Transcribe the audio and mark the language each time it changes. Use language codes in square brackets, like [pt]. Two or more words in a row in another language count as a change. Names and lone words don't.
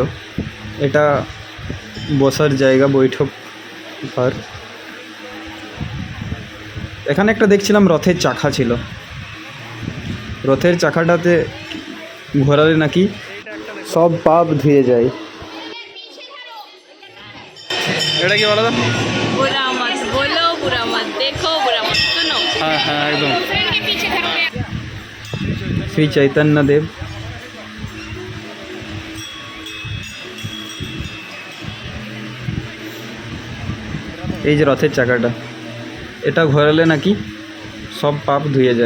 [bn] এটা বসার জায়গা, বৈঠক ঘর। এখানে একটা দেখছিলাম রথের চাকা ছিল, রথের চাকাটাতে ঘোরালে নাকি সব পাপ ধুয়ে যায়। এটা কি বলো তো? [hi] बुरा मत बोलो, बुरा मत देखो, बुरा मत सुनो। [bn] হ্যাঁ হ্যাঁ একদম। শ্রী চৈতন্য দেব। এই যে রথের চাকাটা, এটা ঘোরালে নাকি সব পাপ ধুয়ে যায়।